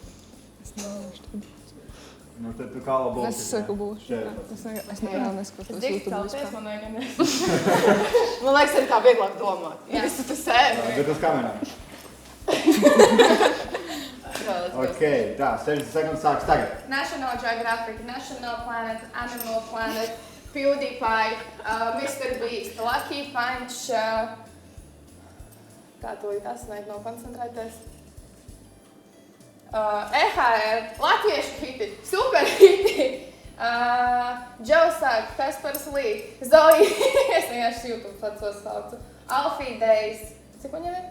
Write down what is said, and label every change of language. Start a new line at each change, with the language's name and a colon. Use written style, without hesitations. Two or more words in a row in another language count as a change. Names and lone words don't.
Latvian: Nu, tad tu kā labi Es saku būšu. Es neskatos YouTube vispār. Man liekas, ir tā vieglāk domāt. Ja es tu sēdi. Bet uz kamerām. Ok, tā, 60 sekundes sāks tagad. National Geographic, National Planet, Animal Planet, PewDiePie, Mr. Beast, Lucky Punch, kā tūlīt asnēt nav koncentrēties. EHR, latviešu hiti, super hiti, Joesāk, Kaspars Lee, Zoe, es vienkārši YouTube pats saucu, Alfie Days, cik viņam ir?